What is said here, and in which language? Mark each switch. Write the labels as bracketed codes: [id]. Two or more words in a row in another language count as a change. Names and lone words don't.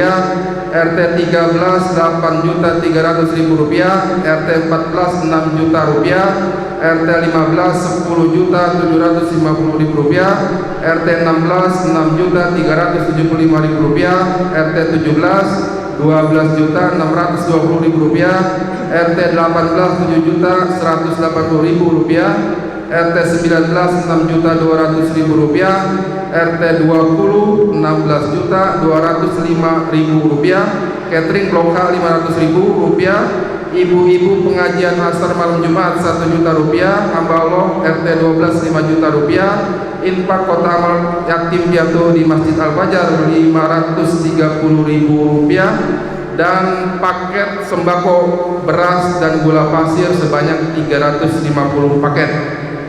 [id] RT 13 Rp8.300.000, RT 14 Rp6.000.000, RT 15 Rp10.750.000, RT 16 Rp6.375.000, RT 17 Rp12.620.000, RT 18 Rp7.180.000, RT 19 Rp6.200.000, RT 20 Rp16.205.000, catering lokal Rp500.000, ibu-ibu pengajian asar malam Jumat Rp1.000.000, hamba Allah RT 12 Rp5.000.000, infak kota amal yatim piatu di Masjid Al-Fajar Rp530.000, dan paket sembako beras dan gula pasir sebanyak 350 paket.